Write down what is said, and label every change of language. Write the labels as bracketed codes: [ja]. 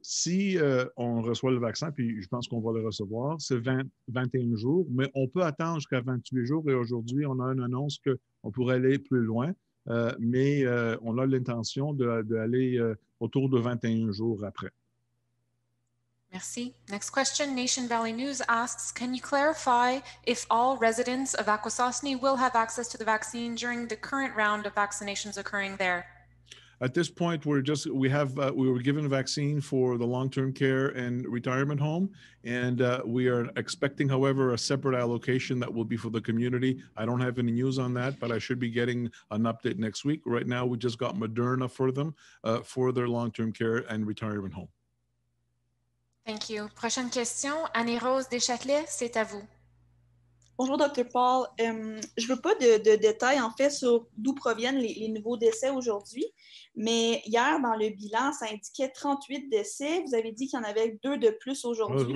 [fr] Si on reçoit le vaccin, puis je pense qu'on va le recevoir, c'est 21 jours, mais on peut attendre jusqu'à 28 jours. Et aujourd'hui, on a une annonce qu'on pourrait aller plus loin, mais on a l'intention d'aller autour de 21 jours après. Merci. [en] Next question, Nation Valley News asks, can you clarify if all residents of Akwesasne will have access to the vaccine during the current round of vaccinations occurring there? At this point, we were given a vaccine for the long-term care and retirement home, and we are expecting, however, a separate allocation that will be for the community. I don't have any news on that, but I should be getting an update next week. Right now, we just got Moderna for them for their long-term care and retirement home. Thank you. [fr] Prochaine question, Annie-Rose Deschâtelet, c'est à vous. Bonjour, Dr Paul. Je ne veux pas de détails, en fait, sur d'où proviennent les nouveaux décès aujourd'hui, mais hier, dans le bilan, ça indiquait 38 décès. Vous avez dit qu'il y en avait 2 de plus aujourd'hui.